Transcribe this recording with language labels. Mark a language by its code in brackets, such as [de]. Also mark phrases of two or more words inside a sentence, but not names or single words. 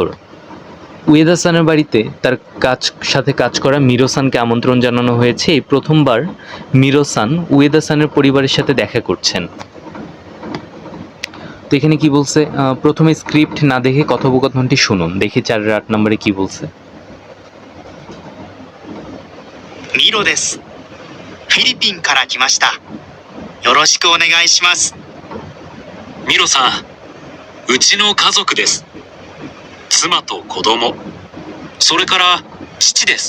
[bn] উয়েদা-সানের বাড়িতে তার সাথে কাজ করা মিরো-সানকে আমন্ত্রণ জানানো হয়েছে। এই প্রথমবার মিরো-সান উয়েদা-সানের পরিবারের সাথে দেখা করছেন। তো এখানে কি বলছে, প্রথমে স্ক্রিপ্ট না দেখে কথোপকথনটি শুনুন। দেখি 4-8 নম্বরে কি বলছে। [ja] ミロです。フィリピンから来ました。よろしくお願いします。ミロさん、うちの家族です。妻と子供、それから父です。